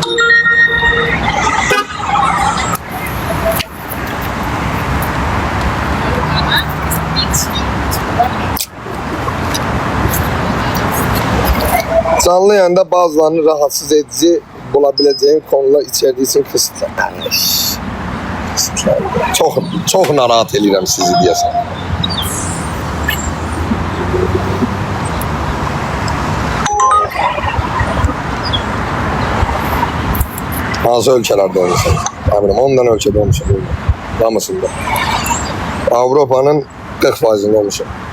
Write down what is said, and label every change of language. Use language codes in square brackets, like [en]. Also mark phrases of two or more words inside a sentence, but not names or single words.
[tr] Canlı yayında bazılarını rahatsız edici bulabileceğin konular içerdiği için kısıtlar. [az] Çok narahat edirəm sizi diyəsən. Hansı ölkəlerde olmuşum? Eminim 10 tane ölkədə olmuşum. Hamısında. Avrupa'nın 40%'inde olmuşum.